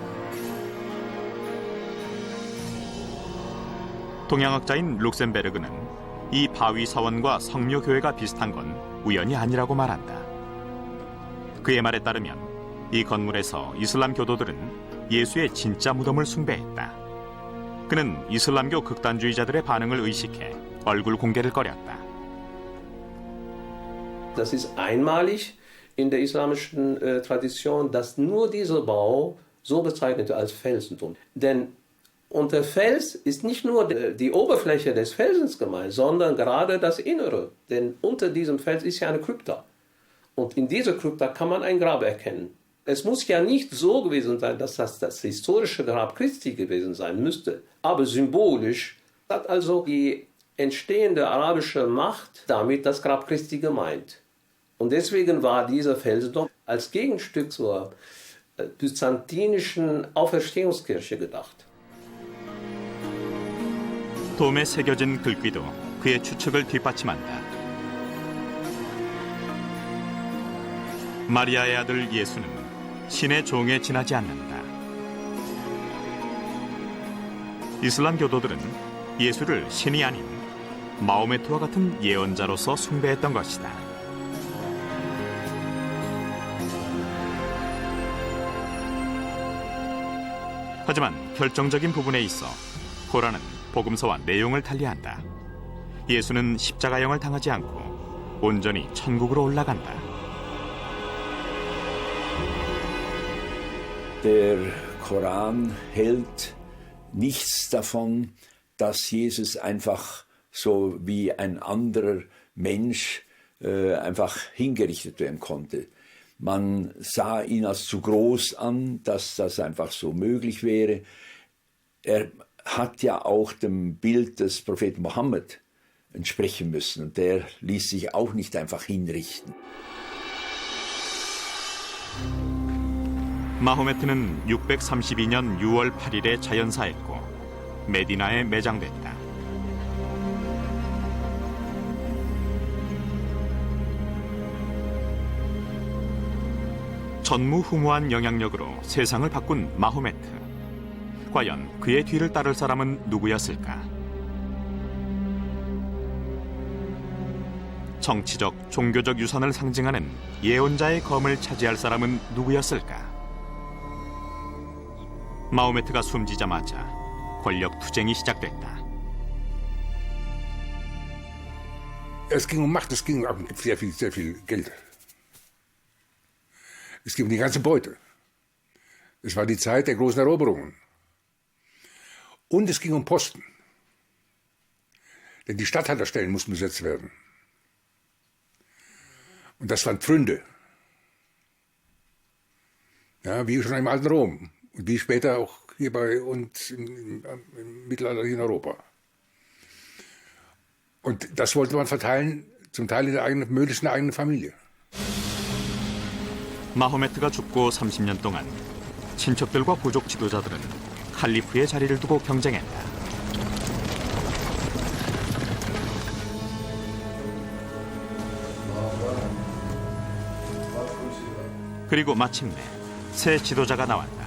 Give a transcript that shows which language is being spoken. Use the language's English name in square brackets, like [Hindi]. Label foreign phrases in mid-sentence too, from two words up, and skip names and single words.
[Korean] 동양학자인 룩셈베르그는 이 바위 사원과 성묘교회가 비슷한 건 우연이 아니라고 말한다. 그의 말에 따르면 이 건물에서 이슬람 교도들은 예수의 진짜 무덤을 숭배했다. 그는 이슬람교 극단주의자들의 반응을 의식해 얼굴 공개를 꺼렸다. [German] Das ist einmalig in der islamischen Tradition, dass nur dieser Bau so bezeichnet wird als Felsenturm. Denn unter Fels ist nicht nur die Oberfläche des Felsens gemeint, sondern gerade das Innere. Denn unter diesem Fels ist ja eine Krypta. Und in dieser Krypta kann man ein Grab erkennen. Es muss ja nicht so gewesen sein, dass das historische Grab Christi gewesen sein müsste. Aber symbolisch hat also die entstehende arabische Macht damit das Grab Christi gemeint. Und deswegen war dieser Felsendom als Gegenstück zur byzantinischen Auferstehungskirche gedacht. [Korean] 돔에 새겨진 글귀도 그의 추측을 뒷받침한다. 마리아의 아들 예수는 신의 종에 지나지 않는다. 이슬람 교도들은 예수를 신이 아닌 마호메트와 같은 예언자로서 숭배했던 것이다. 하지만 결정적인 부분에 있어 코란은 복음서와 내용을 달리한다. 예수는 십자가형을 당하지 않고 온전히 천국으로 올라간다. [German] Der Koran hält nichts davon, dass Jesus einfach so wie ein anderer Mensch einfach hingerichtet werden konnte. Man sah ihn als zu groß an, dass das einfach so möglich wäre. Er hat ja auch dem Bild des Propheten Mohammed entsprechen müssen und der ließ sich auch nicht einfach hinrichten. [Korean] 마호메트는 632년 6월 8일에 자연사했고 메디나에 매장됐다. 전무후무한 영향력으로 세상을 바꾼 마호메트. 과연 그의 뒤를 따를 사람은 누구였을까? 정치적, 종교적 유산을 상징하는 예언자의 검을 차지할 사람은 누구였을까? 마호메트가 숨지자마자 권력 투쟁이 시작됐다. [German] Es ging um Macht, es ging um sehr viel Geld. Es ging um die ganze Beute. Es war die Zeit der großen Eroberungen. Und es ging um Posten. Denn die Statthalterstellen mussten besetzt werden. Und das waren Pfründe. Ja, wie schon im alten Rom. Und wie später auch hier bei uns im Mittelalter in Europa. Und das wollte man verteilen, zum Teil möglichst in der eigenen Familie. [Korean] 마호메트가 죽고 30년 동안 친척들과 부족 지도자들은 칼리프의 자리를 두고 경쟁했다. 그리고 마침내 새 지도자가 나왔다.